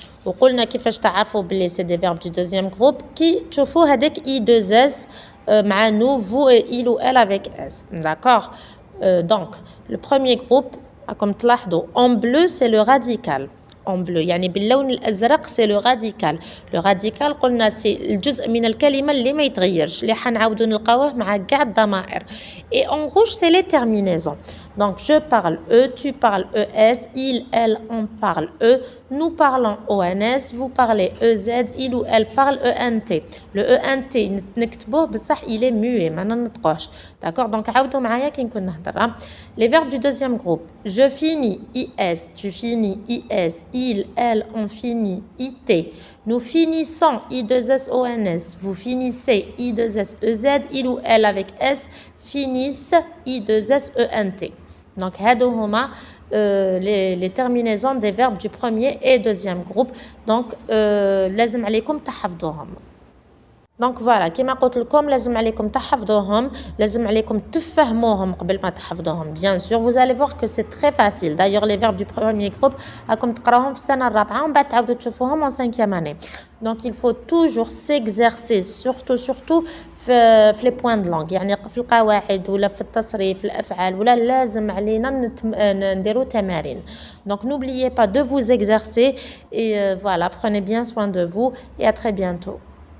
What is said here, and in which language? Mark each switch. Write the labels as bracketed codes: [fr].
[ar] وقلنا كيفاش تعرفوا بلي [fr] c'est des verbes du deuxième groupe qui [ar] تشوفوا هذاك [fr] I2S مع nous, vous et il ou elle avec S. D'accord? Donc, le premier groupe, comme تلاحظوا, en bleu, c'est le radical. En bleu [ar] يعني باللون الازرق [fr] c'est le radical. Le radical [ar] قلنا [fr] c'est [ar] الجزء من الكلمه اللي ما يتغيرش اللي حنعاودوا نلقاوه مع كاع الضمائر. [fr] Et en rouge c'est les terminaisons. Donc je parle E, tu parles ES, il, elle, on parle E, nous parlons ONS, vous parlez EZ, il ou elle parle ENT. Le ENT [ar] نكتبوه بصح [fr] il est muet [ar] ما ننطقوش. [fr] D'accord? [ar] Donc عاودوا معايا كي نكون نهضر. [fr] Les verbes du deuxième groupe. Je finis IS, tu finis IS, il, elle, on finit IT. Nous finissons I2SONS, vous finissez I2SEZ, il ou elle avec S finissent I2SENT. Donc, [ar] هادو هما [fr] les terminaisons des verbes du premier et deuxième groupe. [ar] Donc, لازم عليكم تحفظوهم. [fr] Donc voilà, [ar] كما قلت لكم لازم عليكم تحفظوهم، لازم عليكم تفهموهم قبل ما تحفظوهم. [fr] Bien sûr, vous allez voir que c'est très facile. D'ailleurs, les verbes du premier groupe, [ar] راكم تقراوهم في السنة الرابعة ومن بعد تعاودوا تشوفوهم [fr] en cinquième année. Donc il faut toujours s'exercer, surtout في les points de langue. [ar] يعني في القواعد ولا في التصريف في الأفعال ولا لازم علينا نديروا تمارين. [fr] Donc n'oubliez pas de vous exercer et voilà, prenez bien soin de vous et à très bientôt.